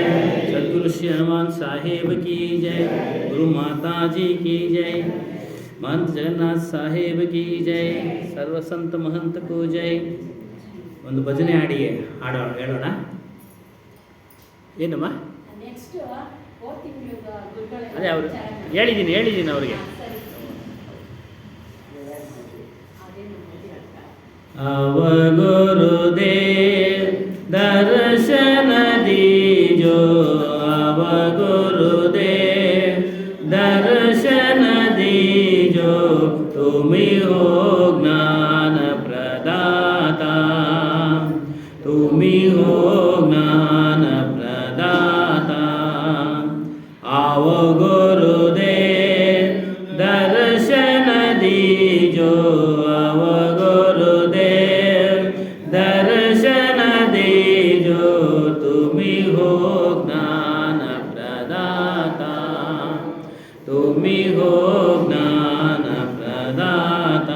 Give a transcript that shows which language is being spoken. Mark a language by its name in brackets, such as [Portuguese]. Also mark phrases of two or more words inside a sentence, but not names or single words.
[Hindi] सद्गुरु श्री हनुमान साहेब की जय, गुरु माता जी की जय, महंत जगन्नाथ साहेब की जय, सर्व संत महंत को जय. [Kannada] ಒಂದು ಭಜನೆ ಹೇಳೋಣ. ಏನಮ್ಮ ಅದೇ ಅವರು ಹೇಳಿದ್ದೀನಿ ಅವರಿಗೆ. [Hindi] अवगुरुदेव दर्शन दीजो, अवगुरुदेव दर्शन दीजो, तुम्ही हो ज्ञान प्रदाता, तुम्ही हो ज्ञान प्रदाता. अवगुरुदेव दर्शन दीजो, दर्शन दीजो, तुम्ही हो ज्ञान प्रदाता, तुम्ही हो ज्ञान प्रदाता.